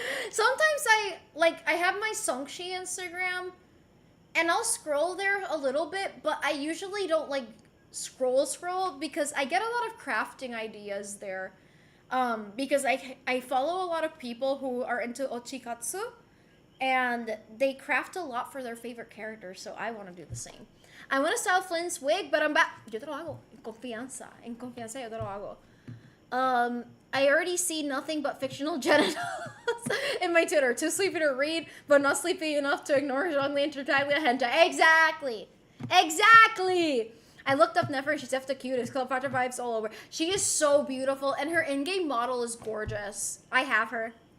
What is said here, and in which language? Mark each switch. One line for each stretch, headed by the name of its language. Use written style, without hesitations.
English: Sometimes I have my Songshi Instagram and I'll scroll there a little bit, but I usually don't scroll because I get a lot of crafting ideas there. Because I follow a lot of people who are into ochikatsu and they craft a lot for their favorite characters, so I want to do the same. I want to style Flynn's wig, but I'm back.
Spanish: Yo te lo hago. En confianza yo te lo hago.
English: I already see nothing but fictional genitals in my Twitter. Too sleepy to read, but not sleepy enough to ignore Zhongli Intertaglia hentai. Exactly! I looked up Nefer, she's the cutest. Cleopatra vibes all over. She is so beautiful, and her in-game model is gorgeous. I have her.